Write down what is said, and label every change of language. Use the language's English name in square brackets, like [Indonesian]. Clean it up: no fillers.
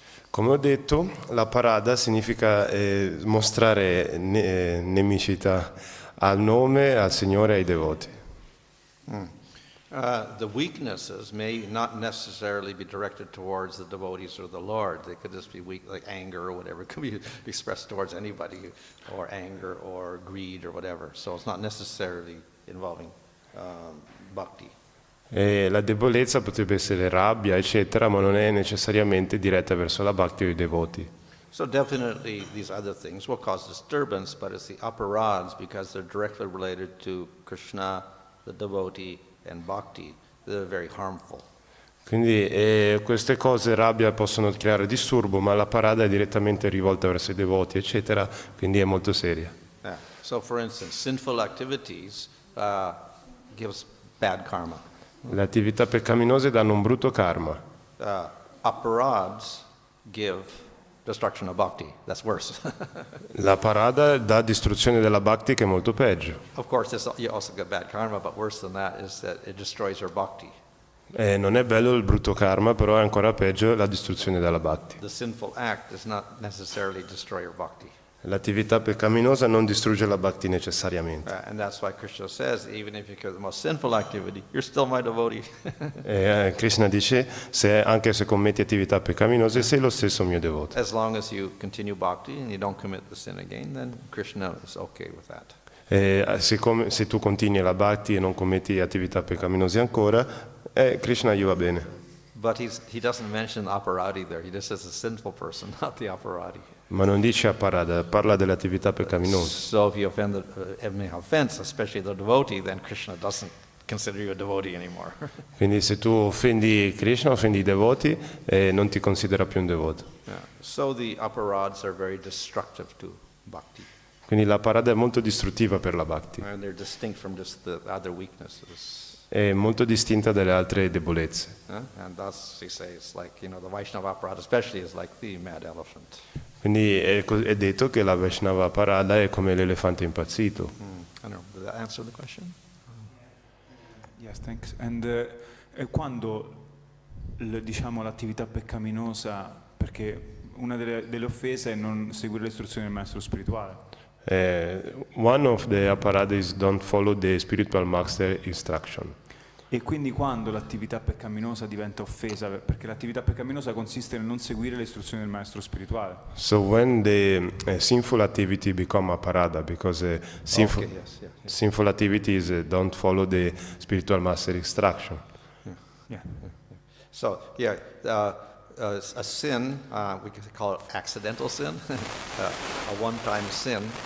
[Italian] Come ho detto, la parada significa mostrare nemicità al nome, al Signore e ai devoti. [English] The weaknesses may not necessarily be directed towards the devotees or the Lord. They could just be weak, like anger or whatever. It could be expressed towards anybody, or anger or greed or whatever. So it's not necessarily involving bhakti. [Italian] E la debolezza potrebbe essere rabbia, eccetera, ma non è necessariamente diretta verso la bhakti o i devoti. [English] So definitely these other things will cause disturbance, but it's the upper rods, because they're directly related to Krishna, the devotee, and bhakti, that are very harmful. [Italian] Quindi queste cose, rabbia, possono creare disturbo, ma la parada è direttamente rivolta verso i devoti, eccetera, quindi è molto seria. [English] Yeah. So for instance, sinful activities gives bad karma. [Italian] Le attività peccaminose danno un brutto karma. [English] Upper rods give destruction of bhakti. That's worse. [Italian] La parada dà distruzione della bhakti, che è molto peggio. [English] Of course, you also get bad karma, but worse than that is that it destroys your bhakti. [Italian] Non è bello il brutto karma, però è ancora peggio la distruzione della bhakti. [English] The sinful act does not necessarily destroy your bhakti. [Italian] L'attività peccaminosa non distrugge la bhakti necessariamente. [English] And that's why Krishna says, even if you commit the most sinful activity, you're still my devotee. [Italian] Krishna dice, anche se commetti attività peccaminose, sei lo stesso mio devoto. [English] As long as you continue bhakti and you don't commit the sin again, then Krishna is okay with that. [Italian] Se tu continui la bhakti e non commetti attività peccaminose ancora, Krishna gli va bene. [English] But he doesn't mention aparadi there. He just says a sinful person, not the aparadi. [Italian] Ma non dice aparada, parla delle attività peccaminose. [English] So if you offend any offense, especially the devotee, then Krishna doesn't consider you a devotee anymore. [Italian] Quindi se tu offendi Krishna, offendi i devoti, non ti considera più un devoto. [English] Yeah. So the aparads are very destructive to bhakti. [Italian] Quindi la parada è molto distruttiva per la bhakti. [English] And they're distinct from just the other weaknesses. [Italian] È molto distinta dalle altre debolezze. [English] And thus he says, like, the Vaishnava aparad especially is like the mad elephant. [Italian] Quindi è detto che la Vaishnava parada è come l'elefante impazzito. [English] I don't know, did that answer the question? Yes, thanks. [Italian] And quando diciamo l'attività peccaminosa, perché una delle offese è non seguire le istruzioni del maestro spirituale. [English] One of the aparada is don't follow the spiritual master instruction. [Italian] E quindi quando l'attività peccaminosa diventa offesa, perché l'attività peccaminosa consiste nel non seguire le istruzioni del maestro spirituale. [English] So when the sinful activity become aparada, because sinful activities don't follow the spiritual master instruction. Yeah. So, a sin, we could call it accidental sin, a one-time sin.